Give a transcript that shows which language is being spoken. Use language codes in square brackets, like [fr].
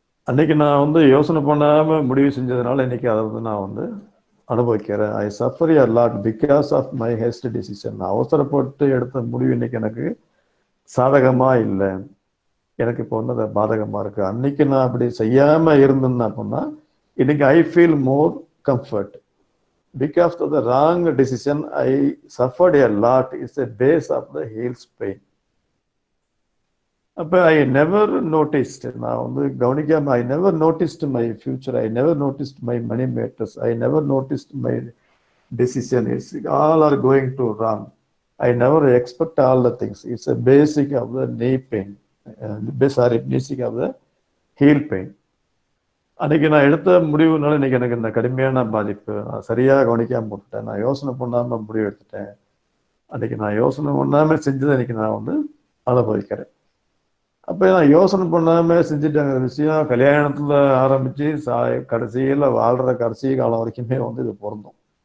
[ta] அன்னைக்கு நான் வந்து யோசனை பண்ணாமல் முடிவு செஞ்சதுனால இன்னைக்கு அதை வந்து நான் வந்து அனுபவிக்கிறேன். [en] I suffer a lot because of my hasty decision. [ta] நான் அவசரப்பட்டு எடுத்த முடிவு இன்னைக்கு எனக்கு சாதகமாக இல்லை, எனக்கு இப்போ வந்து அது பாதகமாக இருக்குது. அன்னைக்கு நான் அப்படி செய்யாமல் இருந்தேன் அப்படின்னா இன்னைக்கு [en] I feel more comfort. Because of the wrong decision, I suffered a lot. It's a base of the heels pain. அப்போ I never noticed, [ta] நான் வந்து கவனிக்காம [en] I never noticed my future, I never noticed my money matters, I never noticed my decision. It's all are going to wrong. I never expect all the things. It's a basic of the knee pain, basic of the heel pain. [ta] அன்றைக்கி நான் எடுத்த முடிவுனால இன்றைக்கி எனக்கு இந்த கடுமையான பாதிப்பு. நான் சரியாக கவனிக்காமல் போட்டுட்டேன், நான் யோசனை பண்ணாமல் முடிவு எடுத்துட்டேன். அன்றைக்கி நான் யோசனை பண்ணாமல் செஞ்சதை இன்றைக்கி நான் வந்து அனுபவிக்கிறேன். அப்போ நான் யோசனை பண்ணாமல் செஞ்சுட்டேங்கிற விஷயம் கல்யாணத்தில் ஆரம்பித்து கடைசியில் வாழ்கிற கடைசி காலம் வரைக்குமே வந்து இது பொருந்தும்.